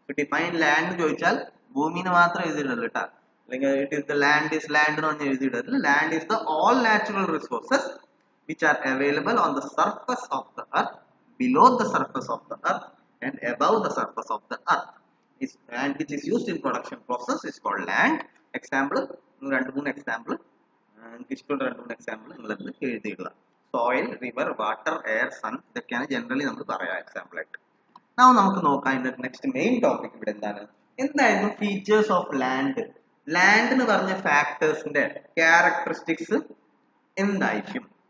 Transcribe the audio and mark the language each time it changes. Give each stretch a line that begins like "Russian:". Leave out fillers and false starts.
Malayalam: Define land ചോദിച്ചാൽ ഭൂമിന് മാത്രം എഴുതിയിടരുത് കേട്ടോ. അല്ലെങ്കിൽ
English: it is the land is land
Malayalam: എന്ന് പറഞ്ഞ് എഴുതിയിടരുത്.
English: Land is the all natural resources which are available on the surface of the earth, below the surface of the earth and above the surface of the earth and which is used in production process is called land.
Malayalam: Example, 2-3 example എനിക്ക് ഇഷ്ടമുള്ള 2-3 example നിങ്ങളത് എഴുതിയിടുക. Soil, river, water, air, sun, ഇതൊക്കെയാണ് generally നമ്മൾ പറയാം example ആയിട്ട്. നമുക്ക് നോക്കാം ഇതിന്റെ നെക്സ്റ്റ് മെയിൻ ടോപ്പിക് ഇവിടെ എന്താണ്. എന്തായിരുന്നു ഫീച്ചേഴ്സ് ഓഫ് ലാൻഡ്? ലാൻഡ് എന്ന് പറഞ്ഞ ഫാക്ടേഴ്സിന്റെ ക്യാരക്ടറിസ്റ്റിക്സ് എന്തായിരിക്കും?